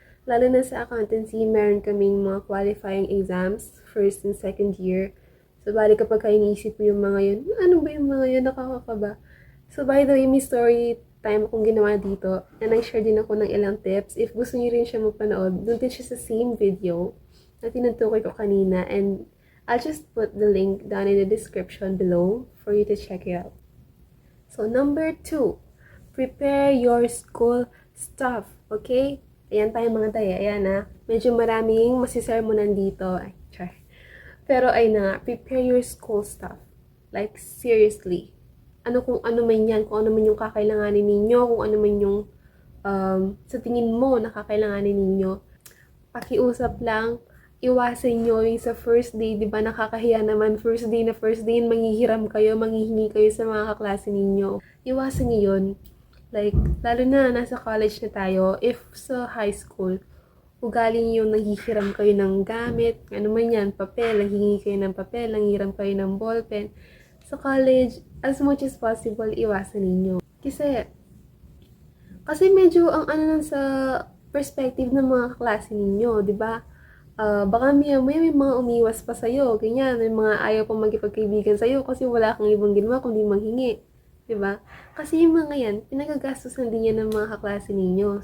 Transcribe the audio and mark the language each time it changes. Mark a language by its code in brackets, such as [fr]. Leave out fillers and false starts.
[tl] Lalo na sa accountancy, meron kaming mga qualifying exams, first and second year. So, bali kapag iniisip mo yung mga yun, ano ba yung mga yun, nakakakaba. So, by the way, may story time akong ginawa dito. And nag-share din ako ng ilang tips. If gusto niyo rin siya mapanood, doon din siya sa same video na tinutukoy ko kanina. [en] And I'll just put the link down in the description below for you to check it out. So, number 2, prepare your school stuff. [tl] Okay? Ayan tayo mga tayo. Ayan na. Medyo maraming masisermonan dito. Ay, char. Pero ay na, [en] prepare your school stuff. Like, seriously. [tl] Kung ano man yan, kung ano man yung kakailanganin ninyo, kung ano man yung sa tingin mo na kakailanganin ninyo. Pakiusap lang, iwasan nyo yung sa first day, di ba nakakahiya naman, first day, manghihiram kayo, manghihingi kayo sa mga kaklase ninyo. Iwasan nyo yun. Like, lalo na nasa college na tayo, if sa high school, ugali nyo yung nanghihiram kayo ng gamit, ano man yan, papel, nanghihingi kayo ng papel, nanghihiram kayo ng ballpen. Sa college, [en] as much as possible, [tl] iwasan ninyo. Kasi medyo ang ano sa perspective ng mga klase ninyo, di ba? Baka may mga umiwas pa sa'yo, ganyan, may mga ayaw pang magkipagkaibigan sa'yo kasi wala kang ibang ginawa kundi manghingi. Diba? Kasi yung mga yan, pinagagastusan din yan ng mga kaklase ninyo.